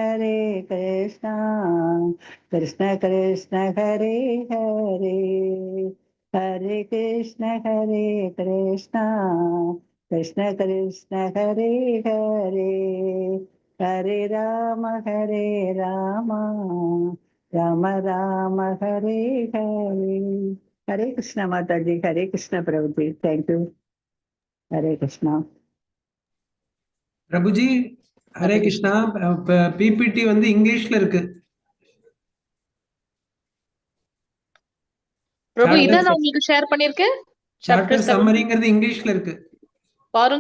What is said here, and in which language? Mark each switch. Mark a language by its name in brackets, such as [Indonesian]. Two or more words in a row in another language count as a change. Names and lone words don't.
[Sanskrit] कृष्ण कृष्ण हरे हरे, [Hindi] हरे कृष्ण कृष्ण कृष्ण हरे हरे, हरे राम राम राम हरे हरे, हरे कृष्ण माता जी, हरे कृष्ण प्रभु जी, [English] Thank you, [Sanskrit] हरे कृष्णा [Tamil] பிரபுஜி. ஹரே கிருஷ்ணா. பிபிடி வந்து இங்கிலீஷ்ல இருக்கு. பிரபு இதான் நான் உங்களுக்கு ஷேர் பண்ணிருக்கேன். சாப்டர் சம்மரிங்கிறது இங்கிலீஷ்ல இருக்கு பாருங்க.